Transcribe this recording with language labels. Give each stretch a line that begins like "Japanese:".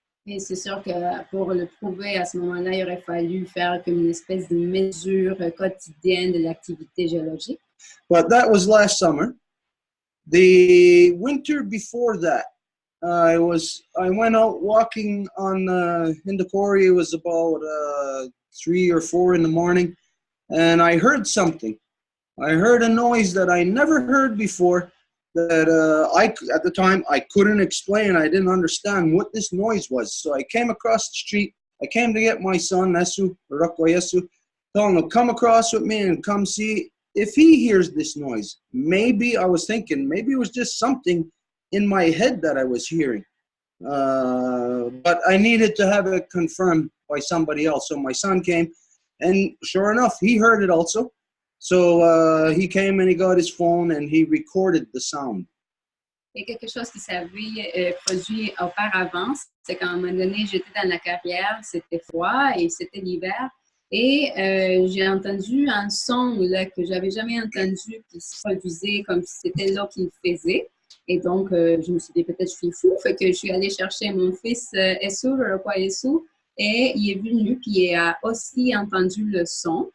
French: Et c'est sûr que pour le prouver, à ce moment-là, il aurait fallu faire comme une espèce de mesure quotidienne de l'activité géologique.
English: But that was last summer. The winter before that, I went out walking in the quarry. It was about 3 or 4 in the morning, and I heard something. I heard a noise that I never heard before. That at the time I couldn't explain. I didn't understand what this noise was. So I came across the street. I came to get my son Nesu, telling him to come across with me and come see if he hears this noise. Maybe I was thinking maybe it was just something in my head that I was hearing. But I needed to have it confirmed by somebody else. So my son came, and sure enough, he heard it also. So he came and he got his phone and he recorded the sound.
French: Et quelque chose qui s'avait produit auparavant, c'est qu'à un moment donné, j'étais dans la carrière, c'était froid et c'était l'hiver. Et j'ai entendu un son là, que j'avais jamais entendu qui se produisait comme si c'était là qu'il faisait. Et donc, je me suis dit, peut-être je suis fou. Fait que je suis allée chercher mon fils Esu, le roi Esu, et il est venu, puis il a aussi entendu le son.